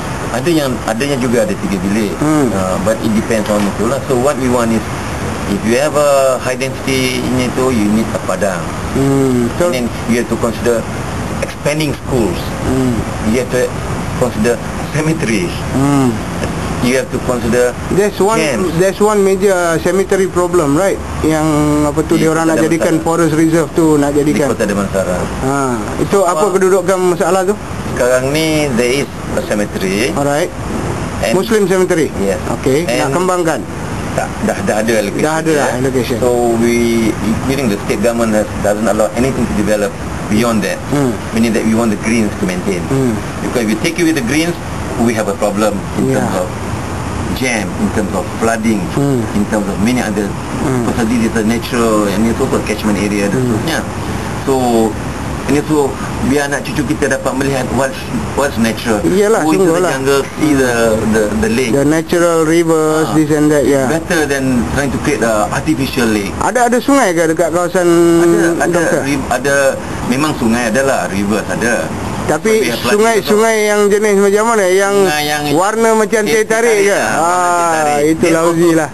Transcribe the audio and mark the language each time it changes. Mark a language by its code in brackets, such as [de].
[ms] Adanya juga ada 3 bilik, [en] but it depends on [ms] itu lah. [en] So what we want is, if you have a high density in [ms] itu, [en] you need a padang. And then you have to consider expanding schools. You have to consider cemeteries. You have to consider there's one major cemetery problem, right? [ms] Yang apa tu, dia orang nak jadikan forest reserve tu, nak jadikan di Kota Damansara. Itu apa kedudukan masalah tu? Sekarang ni [en] there is a cemetery. Alright. Muslim cemetery. Yes. [ms] Okay. Nak kembangkan. Dah ada allocation. Dah ada allocation. [en] So including the state government doesn't allow anything to develop beyond that. Meaning that we want the greens to maintain. Because if we take away the greens, we have a problem in terms of jam, in terms of flooding, in terms of many other. Because this is a natural, and it's also a catchment area [ms] dan seterusnya. So ini tu biar anak cucu kita dapat melihat [en] what's natural. [ms] Iyalah, [en] go into the jungle, see the lake, the natural rivers, this and that. Better than trying to create a artificial lake. [ms] Ada sungai ke dekat kawasan? Ada memang sungai adalah, [en] rivers [ms] ada. Tapi sungai-sungai yang jenis macam mana? Yang warna macam teh tarik ke? Itu lauzi lah.